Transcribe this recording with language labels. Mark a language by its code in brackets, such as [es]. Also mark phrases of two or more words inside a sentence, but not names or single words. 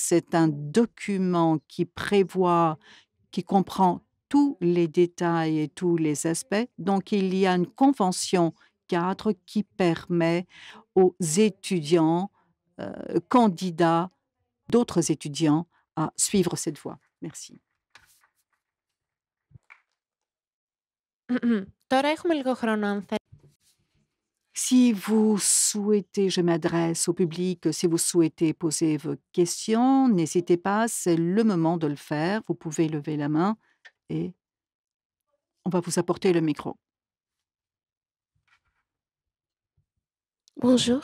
[fr] C'est un document qui comprend tous les détails et tous les aspects. Donc, il y a une convention cadre qui permet aux étudiants, candidats, d'autres étudiants à suivre cette voie. Merci. [el] Τώρα έχουμε λίγο χρόνο αν θέλετε. [fr] Si vous souhaitez, je m'adresse au public, si vous souhaitez poser vos questions, n'hésitez pas, c'est le moment de le faire. Vous pouvez lever la main et on va vous apporter le micro. Bonjour.